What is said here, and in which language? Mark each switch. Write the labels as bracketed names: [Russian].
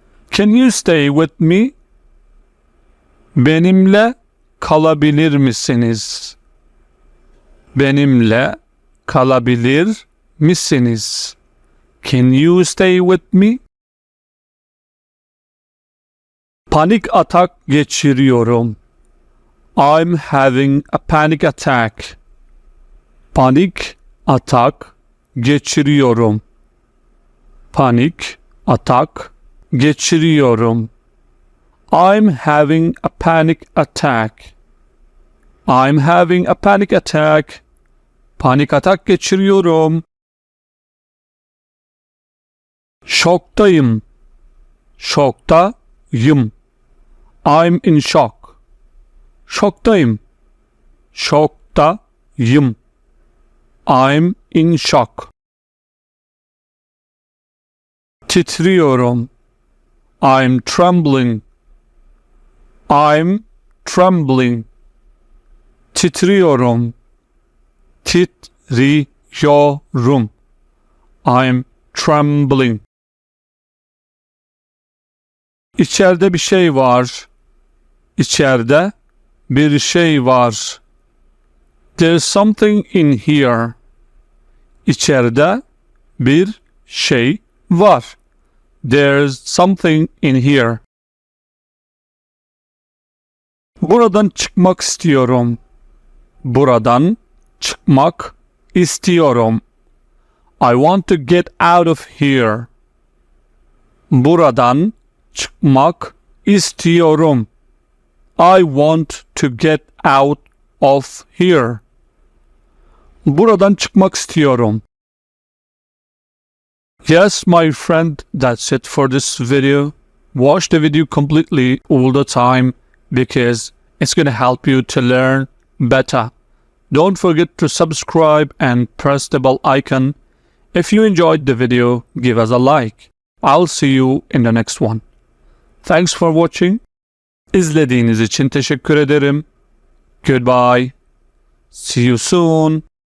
[English] Can you stay with me? [Turkish] Benimle kalabilir misiniz? Benimle kalabilir misiniz? [English] Can you stay with me? [Turkish] Panik atak geçiriyorum. [English] I'm having a panic attack. [Turkish] Panik atak geçiriyorum. Panik atak geçiriyorum. [English] I'm having a panic attack. I'm having a panic attack. [Turkish] Panik atak geçiriyorum. Şoktayım. Şoktayım. [English] I'm in shock. [Turkish] Şoktayım. Şoktayım. [English] I'm in shock. [Turkish] Titriyorum. [English] I'm trembling. I'm trembling. [Turkish] Titriyorum. Titriyorum. [English] I'm trembling. [Turkish] İçeride bir şey var. İçeride bir şey var. [English] There's something in here. [Turkish] İçeride bir şey var. [English] There's something in here. [Turkish] Buradan çıkmak istiyorum. Buradan çıkmak istiyorum. [English] I want to get out of here. [Turkish] Buradan çıkmak istiyorum. [English] I want to get out of here. [Turkish] Buradan çıkmak istiyorum. [English] Yes, my friend, that's it for this video. Watch the video completely all the time because it's going to help you to learn better. Don't forget to subscribe and press the bell icon. If you enjoyed the video, give us a like. I'll see you in the next one. Thanks for watching. [Turkish] İzlediğiniz için teşekkür ederim. [English] Goodbye. See you soon.